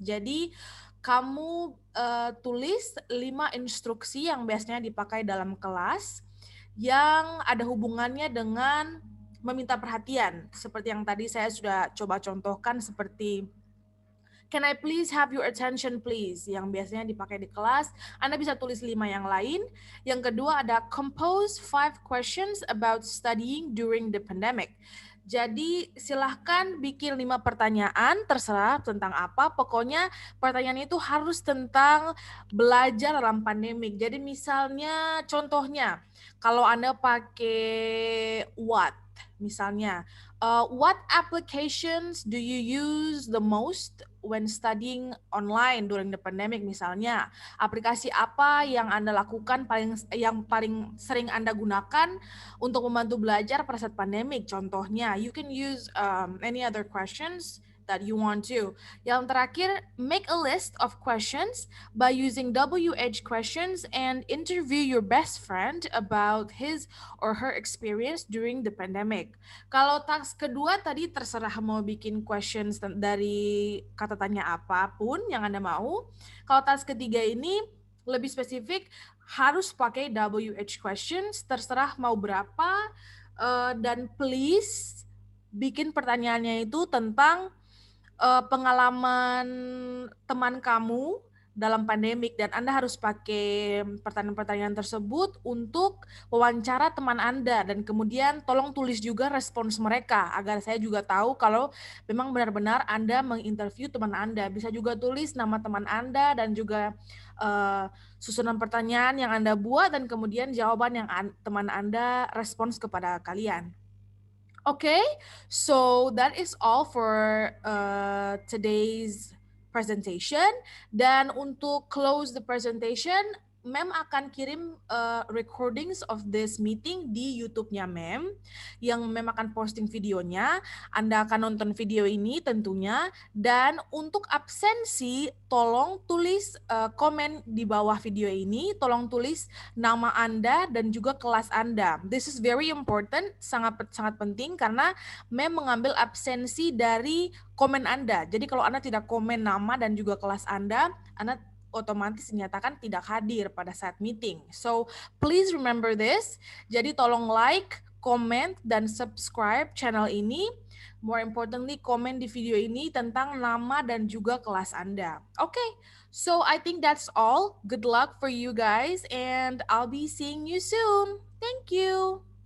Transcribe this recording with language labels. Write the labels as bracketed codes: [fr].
[id] Jadi kamu tulis 5 instruksi yang biasanya dipakai dalam kelas yang ada hubungannya dengan meminta perhatian. Seperti yang tadi saya sudah coba contohkan, seperti [en] can I please have your attention please? [id] Yang biasanya dipakai di kelas. Anda bisa tulis 5 yang lain. Yang kedua ada [en] compose 5 questions about studying during the pandemic. [id] Jadi silahkan bikin 5 pertanyaan, terserah tentang apa. Pokoknya pertanyaan itu harus tentang belajar dalam pandemik. Jadi misalnya contohnya, kalau Anda pakai what? [en] Misalnya, what applications do you use the most when studying online during the pandemic? [id] Misalnya, aplikasi apa yang Anda lakukan yang paling sering Anda gunakan untuk membantu belajar pada saat pandemik? [en] Contohnya, you can use any other questions that you want to. Yang terakhir, make a list of questions by using WH questions and interview your best friend about his or her experience during the pandemic. [id] Kalau task kedua tadi terserah mau bikin questions dari kata tanya apapun yang Anda mau. Kalau task ketiga ini lebih spesifik, harus pakai WH questions, terserah mau berapa, dan please bikin pertanyaannya itu tentang pengalaman teman kamu dalam pandemik, dan Anda harus pakai pertanyaan-pertanyaan tersebut untuk wawancara teman Anda, dan kemudian tolong tulis juga respons mereka agar saya juga tahu kalau memang benar-benar Anda menginterview teman Anda. Bisa juga tulis nama teman Anda dan juga susunan pertanyaan yang Anda buat, dan kemudian jawaban yang teman Anda respons kepada kalian. [en] Okay, so that is all for today's presentation. [id] Dan untuk [en] close the presentation, [id] Mem akan kirim [en] recordings of this meeting [id] di YouTube-nya Mem, yang Mem akan posting videonya. Anda akan nonton video ini tentunya. Dan untuk absensi, tolong tulis komen di bawah video ini. Tolong tulis nama Anda dan juga kelas Anda. [en] This is very important, [id] sangat penting, karena Mem mengambil absensi dari komen Anda. Jadi kalau Anda tidak komen nama dan juga kelas Anda otomatis dinyatakan tidak hadir pada saat meeting. [en] So please remember this. [id] Jadi tolong like, comment, dan subscribe channel ini. [en] More importantly, [id] komen di video ini tentang nama dan juga kelas Anda. [en] Okay, so I think that's all. Good luck for you guys, and I'll be seeing you soon. Thank you.